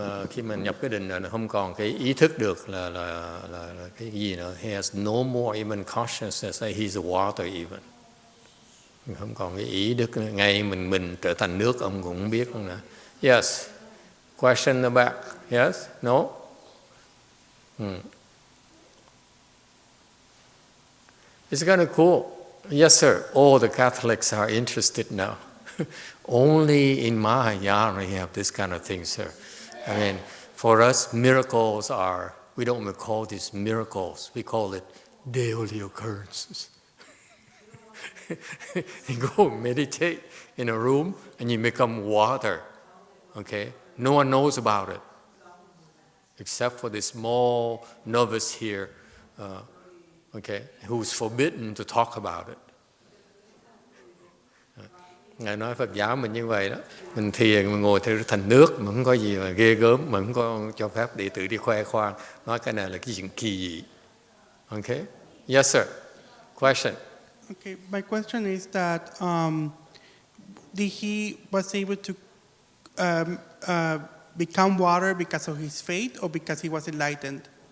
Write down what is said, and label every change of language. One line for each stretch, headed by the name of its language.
Vietnamese: Khi mà nhập cái định là nó không còn cái ý thức được là cái gì nữa.
English: He has no more even consciousness. He's the water even.
Vietnamese: Không còn cái ý đức nữa. Ngay mình trở thành nước ông cũng không biết nữa.
English: Yes. Question in the back. Yes? No? It's kind of cool. Yes, sir. All the Catholics are interested now. Only in Mahayana we have this kind of thing, sir. I mean, for us, miracles we don't call these miracles. We call it daily occurrences. You go meditate in a room and you become water. Okay? No one knows about it. Except for this small novice here, who's forbidden to talk about it.
Vietnamese: Ngài nói Phật giáo mình như vậy đó, mình thiền, mình ngồi thành nước, mà không có gì mà ghê gớm, mà không có cho phép đệ tử đi khoe khoang, nói cái này là cái chuyện kỳ dị.
English: Okay? Yes, sir. Question. Okay, my question is that he was able to become water because of his faith or because he was enlightened?